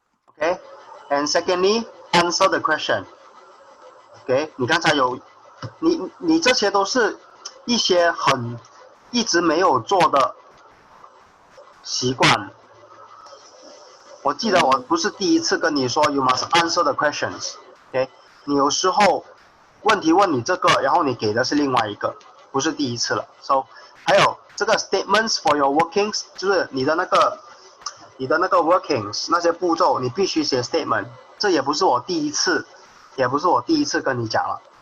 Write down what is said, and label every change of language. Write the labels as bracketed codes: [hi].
[en] Okay, and secondly, answer the question. [zh] Okay, 你刚才有你这些都是一些一直没有做的习惯。我记得我不是第一次跟你说 [en] you must answer the questions， [zh] OK？你有时候问题问你这个，然后你给的是另外一个，不是第一次了。 So 还有这个 [en] statements for your workings， [zh] 就是你的那个 workings 那些步骤，你必须写 statement。这也不是我第一次跟你讲了。